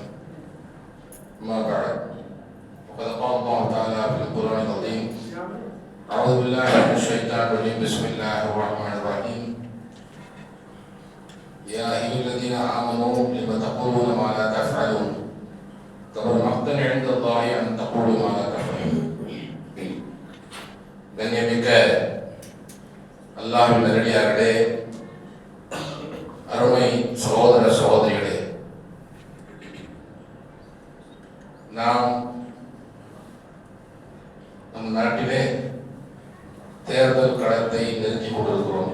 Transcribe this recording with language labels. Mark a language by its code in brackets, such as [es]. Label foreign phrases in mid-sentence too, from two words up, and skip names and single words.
[ar] أما بعد وقد قال الله تعالى في القرآن العظيم أعوذ بالله من الشيطان الرجيم بسم الله الرحمن الرحيم يا أيها الذين آمنوا لم تقولون ما لا تفعلون كبر مقتا عند الله أن تقولوا ما لا تفعلون. [ta] கண்ணியமிக்க அல்லாஹ்வின் நல்லடியார்களே, அருமை சகோதர சகோதரிகளே, நாம் நம் நாட்டிலே தேர்தல் களத்தை நெருங்கிக் கொண்டிருக்கிறோம்.